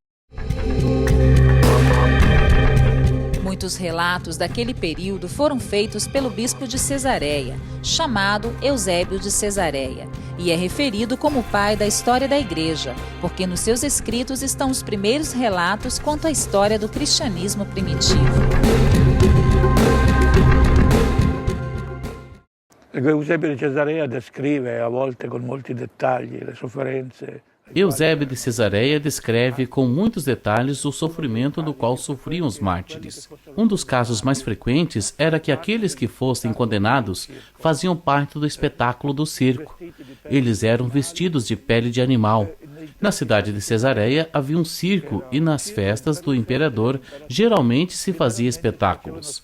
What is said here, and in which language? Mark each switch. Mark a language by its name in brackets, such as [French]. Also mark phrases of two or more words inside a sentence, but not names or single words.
[Portuguese] Muitos relatos daquele período foram feitos pelo bispo de Cesareia, chamado Eusébio de Cesareia, e é referido como o pai da história da igreja, porque nos seus escritos estão os primeiros relatos quanto à história do cristianismo primitivo. [Italian] Eusébio de Cesareia descreve, a volte com molti dettagli, le sofferenze. [Portuguese] Eusébio de Cesareia descreve com muitos detalhes o sofrimento do qual sofriam os mártires. Um dos casos mais frequentes era que aqueles que fossem condenados faziam parte do espetáculo do circo. Eles eram vestidos de pele de animal. Na cidade de Cesareia havia um circo e nas festas do imperador geralmente se fazia espetáculos.